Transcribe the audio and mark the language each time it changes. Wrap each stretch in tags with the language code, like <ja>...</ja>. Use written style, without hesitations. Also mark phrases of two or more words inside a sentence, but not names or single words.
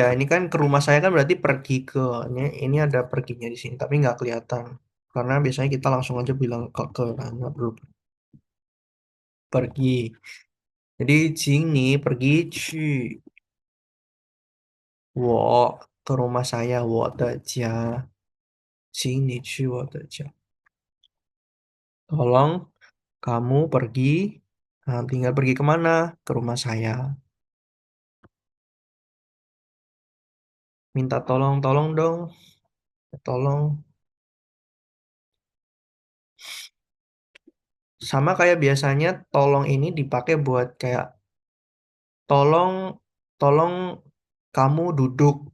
<id>Ini kan ke rumah saya kan berarti pergi ke. Ini ada perginya di sini tapi nggak kelihatan. Karena biasanya kita langsung aja bilang ke kan, nggak perlu pergi. Jadi cing nih pergi</id> <zh>去我</zh> <id>ke rumah saya</id> <zh>我的家，请你去我的家。</zh> <id>Tolong kamu pergi, nah, tinggal pergi kemana? Ke rumah saya. Minta tolong, tolong dong, tolong. Sama kayak biasanya tolong ini dipakai buat kayak tolong, tolong kamu duduk.</id>